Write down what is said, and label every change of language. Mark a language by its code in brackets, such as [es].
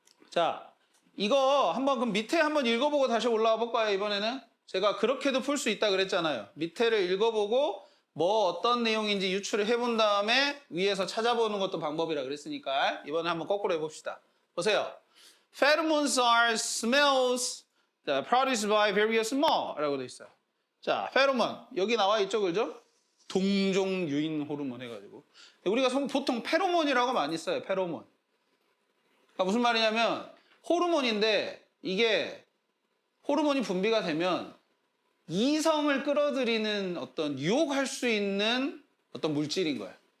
[ko] 자 이거 한번 그럼 밑에 한번 읽어보고 다시 올라와 볼까요? 이번에는 제가 그렇게도 풀 수 있다 그랬잖아요. 밑에를 읽어보고 뭐 어떤 내용인지 유추를 해본 다음에 위에서 찾아보는 것도 방법이라 그랬으니까 이번에 한번 거꾸로 해봅시다. 보세요. [en] Pheromones are smells produced by various more [ko] 라고 돼 있어요. 자, 페로몬 여기 나와 있죠, 그죠? 동종 유인 호르몬 해가지고 우리가 보통 페로몬이라고 많이 써요. 페로몬. 그러니까 무슨 말이냐면 호르몬인데 이게 호르몬이 분비가 되면 이성을 끌어들이는 어떤 유혹할 수 있는 어떤 물질인 거예요.